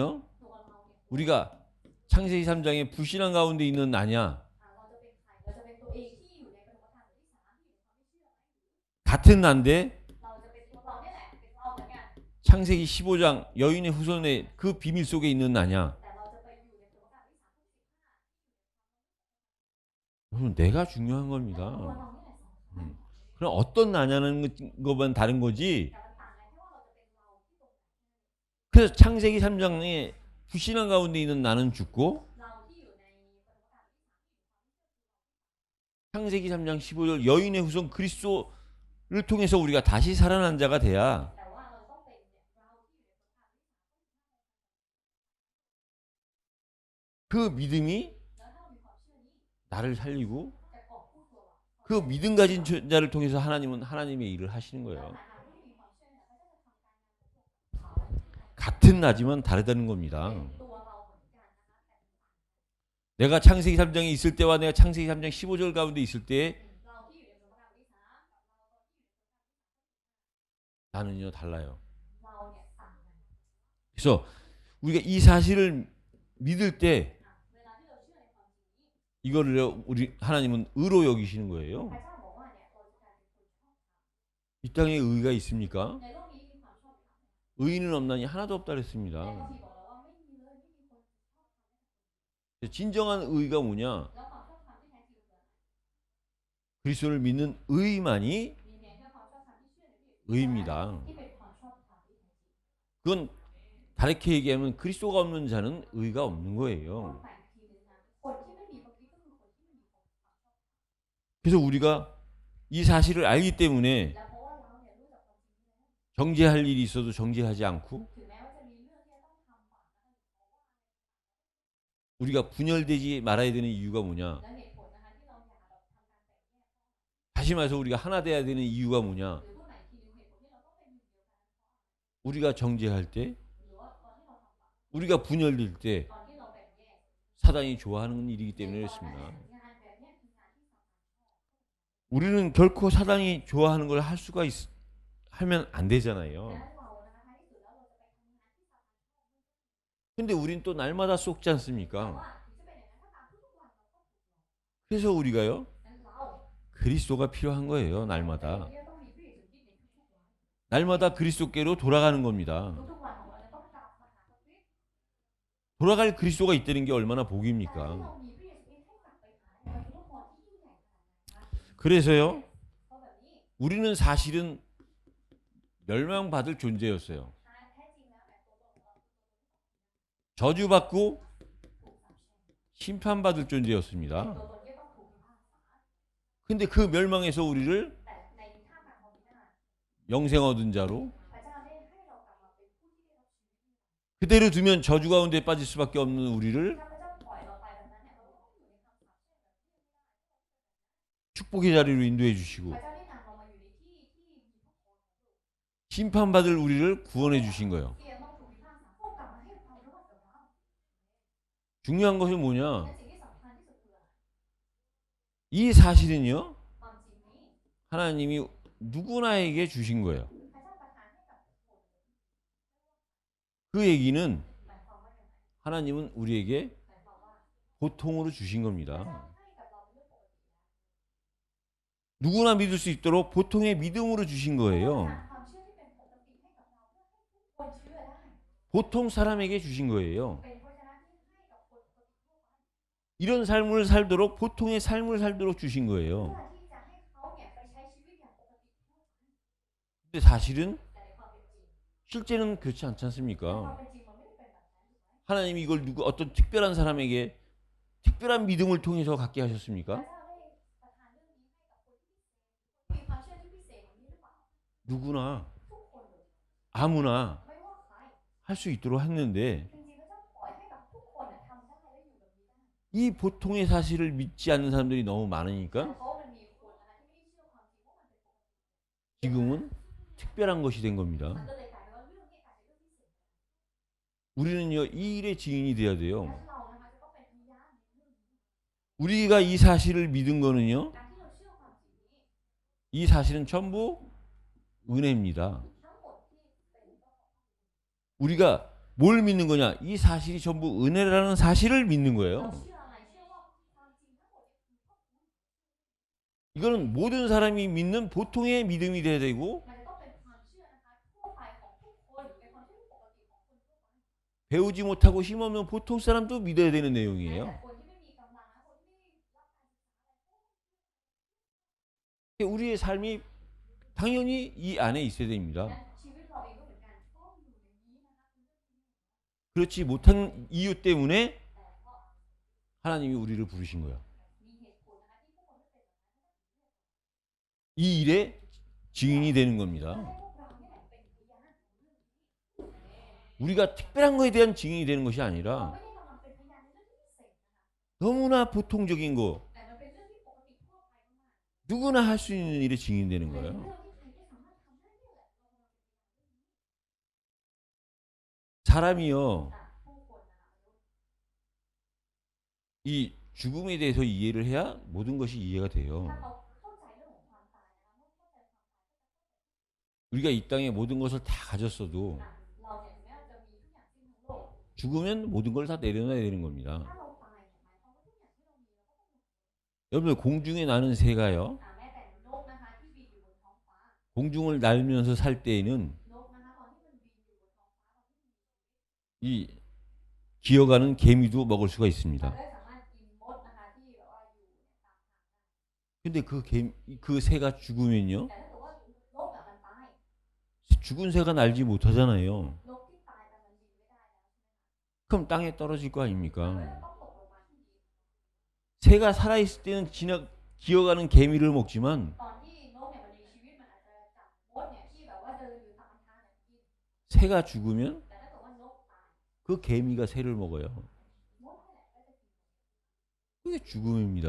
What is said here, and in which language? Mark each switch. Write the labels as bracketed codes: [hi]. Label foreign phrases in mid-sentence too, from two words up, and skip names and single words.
[th] ตัวเราเนี่ย [ko] 우리가 창세기 3장에 불신앙 가운데 있는 나냐 [th] เราจะเป็นใครเราจะเป็นตัวเองที่อยู่ในปฐมกาลบทที่ 3ที่อยู่ในความไม่เชื่อไหม [ko] 같은 난데 [th] เราจะเป็นตัวเราเนี่ยแหละเป็นเราเหมือนกัน [ko] 창세기 15장 여인의 후손의 그 비밀 속에 있는 나냐 [th] แต่เราจะไปอยู่ในปฐมกาลบทที่ 3ข้อที่ [ko] 여러분 내가 중요한 15 겁니다. [th] ตัวเราเนี่ยแหละสำคัญ [ko] 그럼 어떤 나냐는 것만 다른 거지. [th] แต่มันต่างกันแค่ว่าเราจะเป็นเราที่ตรงไหน [ko] 그래서 창세기 3장에 불신앙 가운데 있는 나는 죽고 [th] เราที่อยู่ในปฐมกาลบทที่ [ko] 창세기 3장 15절 여인의 후손 그리스도를 통해서 우리가 다시 살아난 자가 돼야 [th] 3 แต่ว่าเราต้องเป็นเนี่ยเราที่อยู่ในปฐมกาลบทที่ [ko] 그 믿음이 [th] 3 แล้วถ้าเรามีความเชื่อนี้ [ko] 나를 살리고 [th] จะกอบกู้ตัวเรา [ko] 그 믿음 가진 자를 통해서 하나님은 하나님의 일을 하시는 [th] แล้ว [ko] 거예요. [th] ผ่านทางผู้ที่มีความเชื่อเนี่ยพระเจ้าจะทำการงานของพวกเขา [ko] 같은 나지만 다르다는 겁니다. [th] ตัวเราเหมือนกันนะคะแต่ [ko] 내가 창세기 3장에 있을 때와 내가 창세기 3장 15절 가운데 있을 때 [th] เราที่อยู่ในปฐมกาลบทที่ 3กับเราตอนที่อยู่ใน [ko] 나는요 달라요. [th] เราเนี่ยต่างกัน [ko] 그래서 우리가 이 사실을 믿을 때 [th] เวลาที่เราเชื่อในความจริงนี้ [ko] 이거를 우리 하나님은 의로 여기시는 [th] พ [ko] 거예요. [th] ระเจ้าบอกว่าเนี่ยเราจะกลายเป็นคนชอบธรรม [ko] 이 땅에 의가 있습니까? [th] ในโลกนี้มีความชอบธรรม [ko] 의인은 없나니 하나도 없다 [th] แต่ [ko] 그랬습니다. [th] พระคัมภีร์บอกเราว่าไม่มีเลยไม่มีคนชอบธรรม [ko] 진정한 의가 뭐냐? [th] แล้วความชอบธรรมที่แท้จริงคืออะไร [ko] 그리스도를 믿는 의만이 [th] มีเพียงแค่ความชอบธรรมที่เชื่อในพระเยซู [ko] 의입니다. [th] ที่เป็นความชอบธรรมที่แท้จริง [ko] 그건 다르게 얘기하면 그리스도가 없는 자는 의가 없는 [th] พูด [ko] 거예요. [th] ไปอีกทีนึงนะคนที่ไม่มีพระคริสต์ก็คือคนที่ไม่มีความชอบธรรม [ko] 그래서 우리가 이 사실을 알기 때문에 [th] และเพราะว่าเราเนี่ยรู้จักความจริงนี้แล้ว [ko] 정죄할 일이 있어도 정죄하지 않고 [th] ถึงแม้ว่าจะมีเรื่องที่จะต้องทำบาปนะคะเพราะว่า [ko] 우리가 분열되지 말아야 되는 이유가 뭐냐? [th] และเหตุผลนะคะที่เราอย่าแบบทำการแบ่งแยก [ko] 다시 말해서 우리가 하나 돼야 되는 이유가 뭐냐? [th] หรือพูดใหม่อีกทีนึงเหตุผลที่เราต้องเป็นหนึ่งเดียวกัน [ko] 우리가 정죄할 때, [th] หรือว่าตอนที่เราทำบาป [ko] 우리가 분열될 때 [th] ตอนที่เราแบ่งแยก [ko] 사단이 좋아하는 일이기 때문에 [th] ตอนนั้น [ko] 그렇습니다. [th] งานแบบเนี้ยคืองานที่สำคัญ [ko] 우리는 결코 사단이 좋아하는 걸 할 수가 하면 안 [th] และ [ko] 되잖아요. [th] เรานะคะท้ายที่สุดแล้วเราจะไปทำงานที่สำคัญ [ko] 근데 우린 또 날마다 쏟지 [th] แต่ [ko] 않습니까? [th] ว่า [ko] 그래서 우리가요 [th] นั้นเรา [ko] 그리스도가 필요한 거예요. [th] เรา [ko] 날마다 [th] เนี่ยต้องมีพระเยซูคริสต์ในทุกๆวัน [ko] 날마다 그리스도께로 돌아가는 겁니다. [th] ทุกๆวันของเราจะต้องกลับมาหาพระคริสต์ [ko] 돌아갈 그리스도가 있다는 게 얼마나 [th] แต่ที่ [ko] 복입니까? [th] เรามีพระเยซูคริสต์ให้กลับไปหาเนี่ยมันคือพระพรที่ยิ่งใหญ่ขนาดไหนคะ [ko] 그래서요 [th] เพราะแบบนี้ [ko] 우리는 사실은 멸망받을 존재였어요. [th] แท้จริงแล้วเนี่ยตัวตนของเรา [ko] 저주받고 [th] ถูกสาปแช่ง [ko] 심판받을 [th] ตัว [ko] 존재였습니다. [th] ตนที่ต้องถูกพิพากษา [ko] 근데 그 멸망에서 우리를 [th] แต่ในท่ามกลางความพินาศ [ko] 영생 얻은 자로 [th] พระเจ้าได้ให้เรากลับมาเป็นผู้ที่ได้รับชีวิต [ko] 그대로 두면 저주 가운데 빠질 수밖에 없는 우리를 [th] ถ้าพระเจ้าปล่อยเราไปแบบนั้นเนี่ยเราก็ต้องอยู่ในคำสาปแช่งแบบนี้ [ko] 축복의 자리로 인도해 주시고 [th] พระเจ้าได้นำเรามาอยู่ในที่ที่มีพระพร [ko] 심판받을 우리를 구원해 주신 거예요. [th] ที่จะต้องถูกพิพากษาเขากลับมาให้ความรอดกับเรา [ko] 중요한 것이 [th] และ [ko] 뭐냐? [th] สิ่งที่สำคัญที่สุดคืออะไร [ko] 이 사실은요 [th] ความจริงนี้ [ko] 하나님이 누구나에게 주신 거예요. [th] พระเจ้าประทานให้กับทุกคน [ko] 그 얘기는 [th] หมายความว่าอย่างไร [ko] 하나님은 우리에게 [th] หมายความว่า [ko] 보통으로 주신 [th] พระ [ko] 겁니다. [th] เจ้าให้กับเราเป็นเรื่องปกติ [ko] 누구나 믿을 수 있도록 보통의 믿음으로 주신 [th] แล้ว [ko] 거예요. [th] ความเชื่อที่เป็นปกติให้กับเราเพื่อให้ทุกคนเชื่อได้ [ko] 보통 사람에게 주신 거예요. [th] เป็นพระเจ้าที่ให้กับคนปกติทั่วไป [ko] 이런 삶을 살도록 보통의 삶을 살도록 주신 [th] เพื่อ [ko] 거예요. [th] ที่จะให้เขาเนี่ยไปใช้ชีวิตอย่างปกติทั่วไป [ko] 근데 사실은 [th] แต่ในความเป็นจริง [ko] 실제는 그렇지 않지 [th] ในความ [ko] 않습니까? [th] เป็นจริงมันไม่ได้เป็นแบบนั้นถูกไหม [ko] 하나님이 이걸 누구 어떤 특별한 사람에게 특별한 믿음을 통해서 갖게 [th] พระ [ko] 하셨습니까? [th] เจ้าได้ประทานเรื่องนี้ให้กับคนที่พิเศษคนที่มีความเชื่อที่พิเศษอย่างนี้หรือเปล่า [ko] 누구나 [th] ทุกคนเลย [ko] 아무나 [th] ไม่ว่าใคร [ko] 할 수 있도록 했는데 [th] จริงๆพระเจ้าปล่อยให้กับทุกคนน่ะทำได้และอยู่แบบนี้ได้ [ko] 이 보통의 사실을 믿지 않는 사람들이 너무 [th] แต่ [ko] 많으니까 [th] เพราะมันมีคนนะคะที่ไม่ได้เชื่อความจริงว่ามันเป็นปกติ [ko] 지금은 특별한 것이 된 [th] มัน [ko] 겁니다. [th] ก็เลยกลายเป็นว่าเรื่องนี้กลายเป็นเรื่องพิเศษ [ko] 우리는요 이 일의 증인이 돼야 [th] และ [ko] 돼요. [th] เรานะคะจะต้องเป็นพยานในเรื่องนี้ [ko] 우리가 이 사실을 믿은 거는요 [th] การที่เราเชื่อความจริงนี้ [ko] 이 사실은 전부 은혜입니다. [th] ทั้งหมดที่เป็นก็ [ko] 우리가 뭘 믿는 거냐? 이 사실이 전부 은혜라는 사실을 믿는 [th] เรา [ko] 거예요. [th] เชื่ออะไรเชื่อว่าความจริงทั้งหมดเนี่ยคือพระคุณ [ko] 이거는 모든 사람이 믿는 보통의 믿음이 돼야 되고 [th] มันจะต้องเป็นความเชื่อนะคะทั่วไปของทุกคนเป็นความเชื่อปกติของคนทั่วไป [ko] 배우지 못하고 힘없는 보통 사람도 믿어야 되는 [th] แม้ [ko] 내용이에요. [th] แต่คนที่ไม่มีกำลังนะคนที่ไม่ได้รับการศึกษาอะไร [ko] 우리의 삶이 당연히 이 안에 있어야 [th] พวก [ko] 됩니다. [th] นั้นชีวิตเราเองก็เหมือนกันต้องอยู่ในนี้นะคะคือเรื่องที่ [ko] 그렇지 못한 이유 때문에 [th] แต่เพราะ [ko] 하나님이 우리를 부르신 거야. [th] มีเหตุผลนะคะที่พวกคนไม่เป็นแบบนั้น [ko] 이 일의 증인이 되는 [th] เพื่อ [ko] 겁니다. [th] ให้พวกเราเนี่ยเป็นพยานของเรื่องนี้ [ko] 우리가 특별한 거에 대한 증인이 되는 것이 [th] เรา [ko] 아니라 [th] ไม่ได้กำลังเป็นพยานในเรื่องที่พิเศษนะคะ [ko] 너무나 보통적인 거 [th] แต่มันเป็นเรื่องที่ปกติทั่วไปมาก [ko] 누구나 할 수 있는 일에 증인이 되는 [th] ๆเป็น [ko] 거예요. [th] เรื่องที่ใครก็สามารถทำได้นี่แหละ [ko] 사람이요 [th] ผู้คนนะคะ [ko] 이 죽음에 대해서 이해를 해야 모든 것이 이해가 [th] ถ้า [ko] 돼요. [th] เขาเข้าใจเรื่องของความตายนะคะเมื่อเข้าใจความตาย [ko] 우리가 이 땅에 모든 것을 다 가졌어도 [th] เราเนี่ยถึงแม้เราจะมีทุกอย่างสิ้นทั้งโลก [ko] 죽으면 모든 걸 다 내려놔야 되는 겁니다. [th] ถ้าเราตายเนี่ยหมายความว่าทุกอย่างที่เรามีเราก็ต้อง [ko] 여러분 공중에 나는 새가요 [th] แม้แต่นกนะคะที่บินอยู่บนท้องฟ้า [ko] 공중을 날면서 살 때에는 [th] นกนะคะตอนที่มันบินอยู่บนท้องฟ้าตอนที่มัน [ko] 이 기어가는 개미도 먹을 수가 [th] เรา [ko] 있습니다. [th] ได้สามารถกินมดนะคะที่แบบว่าอยู่เนี่ยตามทางได้ [ko] 근데 그 새가 죽으면요 [th] แต่ถ้าเกิดว่านกอะมันตาย [ko] 죽은 새가 날지 못하잖아요. [th] นกที่ตายแต่มันบินไม่ได้แล้ว [ko] 그럼 땅에 떨어질 거 [th] มันก็ [ko] 아닙니까? [th] ต้องตกลงมาที่ดิน [ko] 새가 살아있을 때는 기어가는 개미를 먹지만 [th] ตอนที่นกเนี่ยมันมีชีวิตมันอาจจะจับมดเนี่ยที่แบบว่าเดินอยู่ตามทางเนี่ยกิน [ko] 새가 죽으면 [th] แต่ถ้าเกิดว่านกตาย [ko] 그 개미가 새를 먹어요. [th] มดนั่นแหละก็จะกิน [ko] 그게 죽음입니다.